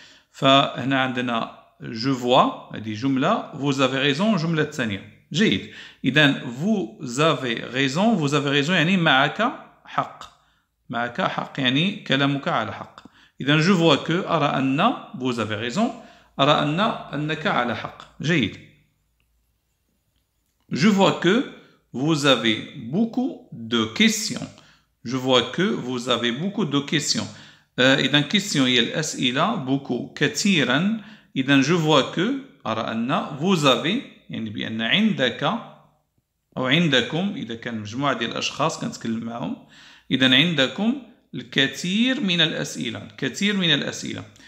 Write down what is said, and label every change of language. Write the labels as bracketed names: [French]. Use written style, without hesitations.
[Arabic] فهنا عندنا [French] جو فوا [Arabic] هذه جملة، [French] vous avez raison [Arabic] جملة الثانية. جيد. إذا [French] vous avez raison [Arabic] يعني معك حق، معك حق يعني كلامك على حق. إذا [French] جو فوا كو [Arabic] أرى أن [French] vous avez raison، [Arabic] أرى أنك على حق. جيد. [French] Je vois que vous avez beaucoup de questions. Je vois que vous avez beaucoup de questions. [Arabic] إذا question هي الأسئلة، beaucoup كثيرا. إذا [French] je vois que [Arabic] أرى أن [French] vous avez [Arabic] يعني بأن عندك أو عندكم، إذا كان مجموعة ديال الأشخاص كنتكلم معهم، إذا عندكم الكثير من الأسئلة، الكثير من الأسئلة.